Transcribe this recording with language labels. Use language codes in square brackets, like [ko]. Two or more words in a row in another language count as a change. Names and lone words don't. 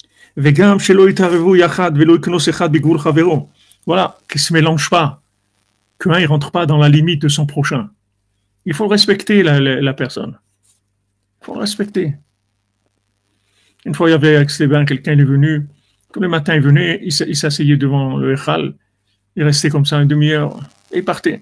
[he] וגם שלא יתערבו יחד ולא יקנוס אחד בגבול חברו. [fr] Voilà, qu'ils ne se mélangent pas, qu'un ne rentre pas dans la limite de son prochain. Il faut respecter la personne. Il faut le respecter. Une fois, il y avait avec les bains, quelqu'un est venu, tous les matins il venait, il s'asseyait devant le Echal, il restait comme ça une demi-heure, et il partait.